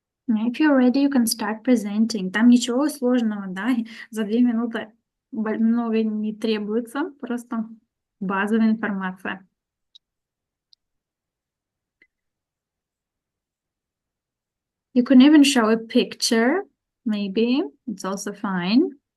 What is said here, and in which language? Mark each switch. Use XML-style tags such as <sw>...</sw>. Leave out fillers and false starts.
<en>If you're ready, you can start presenting.</en> <ru>Там ничего сложного, да, за 2 минуты много не требуется, просто базовая информация.</ru> <en>You can even show a picture, maybe, it's also fine.</en>